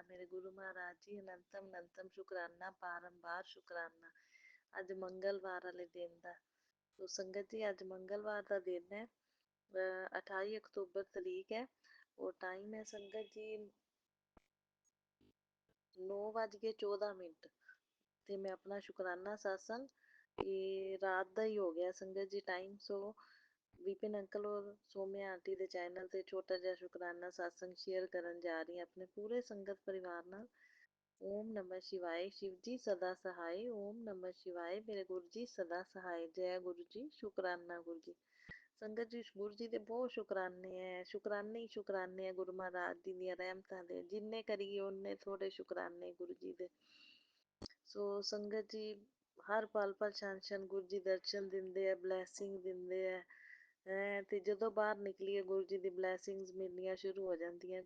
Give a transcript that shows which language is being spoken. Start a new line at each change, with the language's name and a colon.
Hindi: गुरु महाराज जी अनंतम अनंतम शुकराना बारंबार शुकराना।
Punjabi: ਅੱਜ ਮੰਗਲਵਾਰ ਵਾਲੇ ਦਿਨ ਦਾ तो संगत जी ਅੱਜ ਮੰਗਲਵਾਰ ਦਾ ਦਿਨ ਹੈ 28 ਅਕਤੂਬਰ ਤਰੀਕ ਹੈ और टाइम है संगत जी 9:14 ਤੇ ਮੈਂ ਆਪਣਾ ਸ਼ੁਕਰਾਨਾ satsang ਇਹ ਰਾਤ ਦਾ ਹੀ ਹੋ ਗਿਆ ਸੰਗਤ ਜੀ ਟਾਈਮ ਸੋ ਵਿਪਿਨ ਅੰਕਲ ਔਰ ਸੋਮਿਆ ਆਂਟੀ ਦੇ ਚੈਨਲ ਤੇ ਛੋਟਾ ਜਿਹਾ ਸ਼ੁਕਰਾਨਾ satsang ਸ਼ੇਅਰ ਕਰਨ ਜਾ ਰਹੀ ਹਾਂ ਆਪਣੇ ਪੂਰੇ ਸੰਗਤ ਪਰਿਵਾਰ ਨਾਲ।
Hindi: ओम नमः शिवाय शिव जी सदा सहाय। ओम नमः शिवाय मेरे गुरु जी सदा सहाय। जय गुरु जी शुकराना गुरु जी।
Punjabi: संगत जी गुरु जी ਦੇ ਬਹੁਤ ਸ਼ੁਕਰਾਨੇ ਹੈ ਸ਼ੁਕਰਾਨੇ ਹੀ ਸ਼ੁਕਰਾਨੇ ਹੈ ਗੁਰੂ ਮਹਾਰਾਜ ਜੀ ਦੀਆਂ ਰਹਿਮਤਾਂ ਦੇ ਜਿੰਨੇ ਕਰੀਏ ਉਹਨੇ ਥੋੜੇ ਸ਼ੁਕਰਾਨੇ ਗੁਰੂ ਜੀ ਦੇ। ਸੋ ਸੰਗਤ ਜੀ ਹਰ ਪਲ ਪਲ ਛਣ ਛਣ ਗੁਰੂ ਜੀ ਦਰਸ਼ਨ ਦਿੰਦੇ ਆ ਬਲੈਸਿੰਗ ਦਿੰਦੇ ਆ ਤੇ ਜਦੋਂ ਬਾਹਰ ਨਿਕਲੀਏ ਗੁਰੂ ਜੀ ਦੀ ਬਲੈਸਿੰਗਸ ਮਿਲਣੀਆਂ ਸ਼ੁਰੂ ਹੋ ਜਾਂਦੀਆਂ।